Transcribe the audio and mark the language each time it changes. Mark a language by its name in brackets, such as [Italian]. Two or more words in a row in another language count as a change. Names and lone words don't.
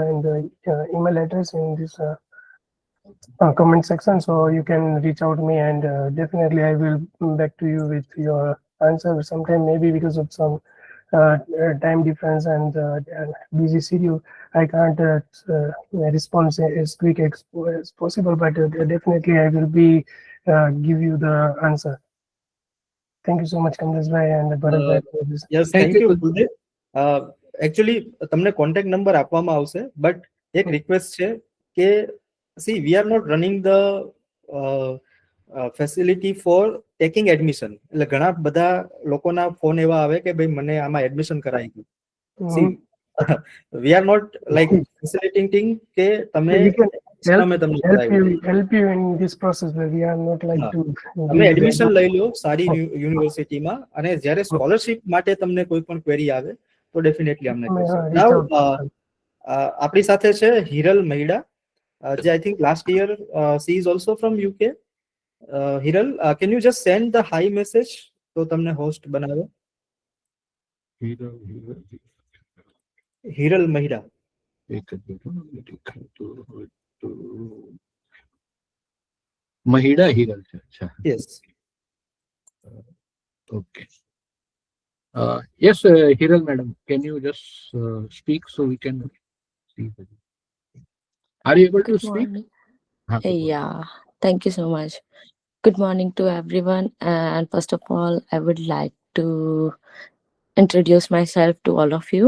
[English] and the email address in this comment section, so you can reach out to me, and definitely I will back to you with your answer sometime, maybe because of some time difference and busy schedule, I can't respond as quick as possible, but definitely I will be give you the answer. Thank you so much, Kamlesh bhai and Bharat bhai, for this. યસ Thank thank you you. [Gujarati] કુલદીપ. એકચ્યુઅલી તમને [English] contact number [Gujarati] આપવામાં આવશે, બટ એક રિક્વેસ્ટ છે કે [English] see we are not running the facility for taking admission. [Gujarati] એટલે ઘણા બધા લોકોના ફોન એવા આવે કે ભાઈ મને આમાં એડમિશન કરાવી ગયું. [English] see we are not like facilitating [Gujarati] કે તમે [English] We can help, [Gujarati] અમે તમને કરાવી. [English] help you in this process, but we are not like [Gujarati] હા. [English] to [Gujarati] તમે એડમિશન લઈ લો સારી યુનિવર્સિટીમાં, અને જ્યારે સ્કોલરશિપ માટે તમને કોઈ પણ ક્વેરી આવે તો ડેફિનેટલી અમને કહેશો. [English] નાઉ [Gujarati] આપણી સાથે છે [English] હિરલ મહિડા, જે I think last year she is also from UK. હિરલ, can you just send the hi message [Gujarati] તો તમને હોસ્ટ બનાવે. [English] હિરલ મહિડા. [Gujarati] महिला हिरल છે. અચ્છા. [English] યસ. Okay. Yes, Hiral madam, can you just speak so we can see? Are you able to Good speak? morning. हाँ, good morning. Yeah, thank you so much. Good morning to everyone. And first of all, I would like to introduce myself to all of you.